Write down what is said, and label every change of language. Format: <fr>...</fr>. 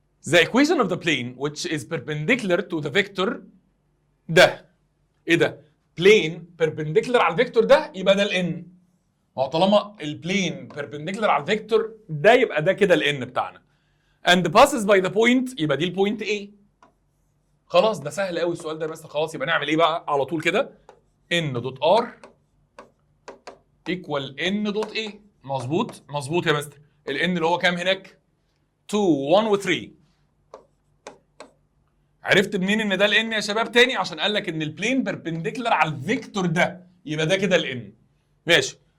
<en>The equation of the plane which is perpendicular to the vector</en> <ar>ده ايه ده؟ بلين perpendicular على الفيكتور ده يبقى ده الان. ما هو طالما البلين perpendicular على الفيكتور ده يبقى ده كده الان بتاعنا.</ar> <en>and passes by the point</en> <ar>يبقى دي البوينت A. خلاص ده سهل قوي السؤال ده بس. خلاص يبقى نعمل ايه بقى على طول كده؟ n دوت r equal n دوت A. مظبوط مظبوط يا مستر. ال n اللي هو كام هناك؟ 2 1 و 3. عرفت منين ان ده ال n يا شباب؟ تاني عشان قال لك ان البلين بيربنديكولار على الفيكتور ده يبقى ده كده ال n. ماشي.</ar>